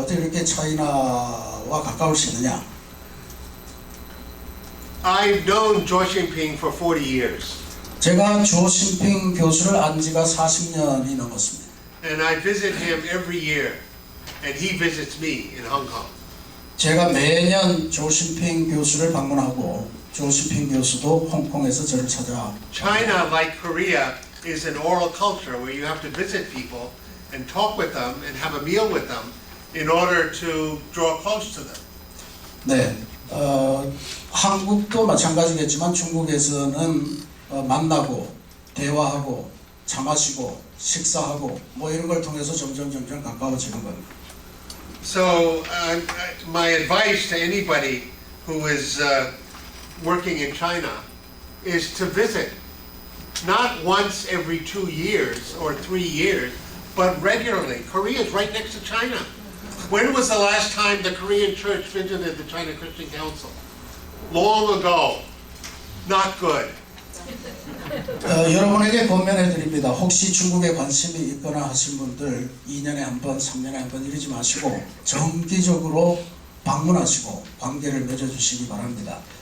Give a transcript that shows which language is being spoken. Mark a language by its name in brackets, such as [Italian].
[Korean] 어떻게 이렇게 차이나와 가까울 수 있느냐? [English] I've known Zhuo Xingping for 40 years, [Korean] 제가 주오 신핑 교수를 안 지가 40년이 넘었습니다. [English] and I visit him every year, and he visits me in Hong Kong. [Korean] 제가 매년 주오 신핑 교수를 방문하고 주오 신핑 교수도 홍콩에서 저를 찾아. [English] China, like Korea, is an oral culture where you have to visit people and talk with them and have a meal with them in order to draw close to them. [Korean] 네, 한국도 마찬가지겠지만 중국에서는 만나고 대화하고 차 마시고 식사하고 뭐 이런 걸 통해서 점점 가까워지는 겁니다. [English] So my advice to anybody who is working in China is to visit, not once every 2 years or 3 years, but regularly. Korea is right next to China. When was the last time the Korean church visited the China Christian Council? Long ago. Not good. [Korean] 여러분에게 권면해 드립니다. 혹시 중국에 관심이 있거나 하신 분들 2년에 한 번, 3년에 한 번 이러지 마시고 정기적으로 방문하시고 관계를 맺어주시기 바랍니다.